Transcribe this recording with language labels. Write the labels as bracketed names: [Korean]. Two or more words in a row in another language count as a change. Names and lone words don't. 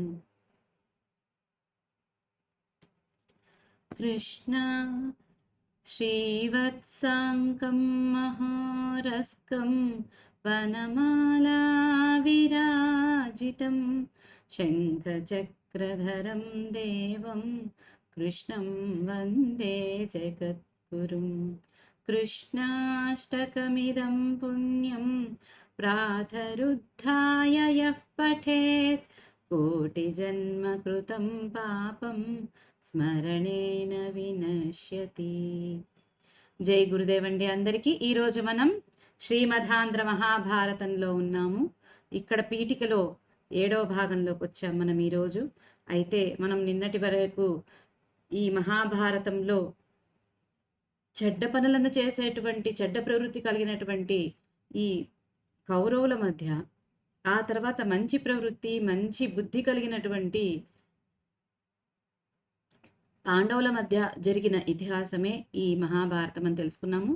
[Sanskrit] कृष्ण श्रीवत्साङ्कं महोरस्कं वनमालाविराजितं शङ्खचक्रधरं देवं कृष्णं वन्दे जगद्गुरुं। कृष्णाष्टकमिदं पुण्यं प्रातरुद्धाय यः पठेत् कोटिजन्मकृतं पापं స్మరణేన వినశ్యతి. [Telugu] జై గురుదేవండి అందరికీ. ఈరోజు మనం శ్రీమదాంధ్ర మహాభారతంలో ఉన్నాము. ఇక్కడ పీఠికలో 7వ భాగంలోకి వచ్చాం మనం ఈరోజు. అయితే మనం నిన్నటి వరకు ఈ మహాభారతంలో చెడ్డ పనులను చేసేటువంటి చెడ్డ ప్రవృత్తి కలిగినటువంటి ఈ కౌరవుల మధ్య, ఆ తర్వాత మంచి ప్రవృత్తి మంచి బుద్ధి కలిగినటువంటి పాండవుల మధ్య జరిగిన ఇతిహాసమే ఈ మహాభారతం అని తెలుసుకున్నాము.